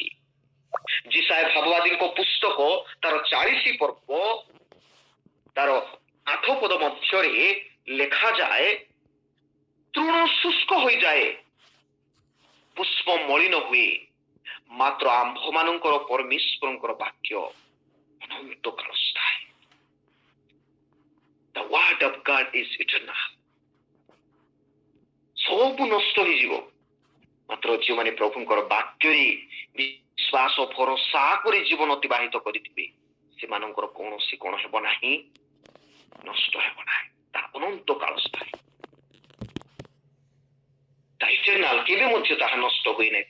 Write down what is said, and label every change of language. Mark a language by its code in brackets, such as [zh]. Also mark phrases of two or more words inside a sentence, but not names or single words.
[or] ଯିଶାୟ ଭାବବାଦୀଙ୍କ ପୁସ୍ତକ ତାର 40 ପର୍ବ ତାର 8 ପଦ ମଧ୍ୟରେ ଲେଖାଯାଏ, ତୃଣ ଶୁଷ୍କ ହୋଇଯାଏ, ପୁଷ୍ପ ମଳିନ ହୁଏ, ମାତ୍ର ଆମ୍ଭମାନଙ୍କର ପରମେଶ୍ୱରଙ୍କର ବାକ୍ୟ ଅନନ୍ତ କାଳ ସ୍ଥାୟୀ। [en] The word of God is eternal. [or] ସବୁ ନଷ୍ଟ ହେଇଯିବ, ମାତ୍ର ଯେଉଁମାନେ ପ୍ରଭୁଙ୍କର ବାକ୍ୟରେ ବିଶ୍ୱାସ ଭରସା କରି ଜୀବନ ଅତିବାହିତ କରିଥିବେ, ସେମାନଙ୍କର କୌଣସି କଣ ହେବ ନାହିଁ, ନଷ୍ଟ ହେବ ନାହିଁ। ତା ଅନନ୍ତ କାଳ ସ୍ଥାୟୀ, ଇଟର୍ନାଲ, କେବେ ମଧ୍ୟ ତାହା ନଷ୍ଟ ହୁଏ ନାହିଁ।